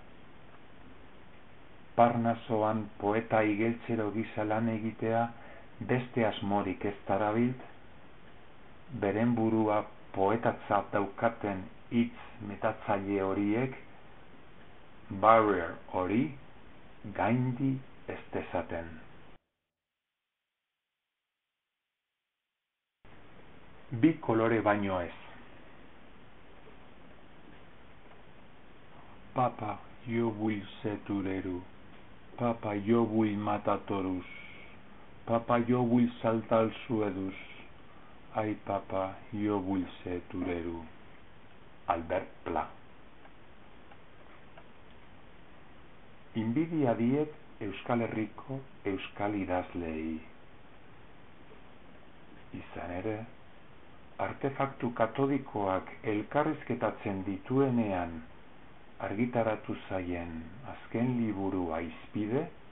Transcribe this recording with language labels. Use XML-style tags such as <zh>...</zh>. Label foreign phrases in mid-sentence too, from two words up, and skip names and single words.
<eu>Parnasoan poeta igeltzero gisa lan egitea beste asmorik ez darabilt, beren burua poetatzat daukaten hitz metatzaile horiek, barrier hori gaindi ez dezaten. bi kolore baino ez.</eu> <ca>Papa, jo vull ser torero. Papa, jo vull matar toros. Papa, jo vull saltar els suedos. Ai, papa, jo vull ser torero. Albert Pla.</ca> <eu>Inbidia diet Euskal Herriko euskal idazleei. Izan ere, artefaktu katodikoak elkarrizketatzen dituenean argitaratu zaien azken liburua Izpide,</eu>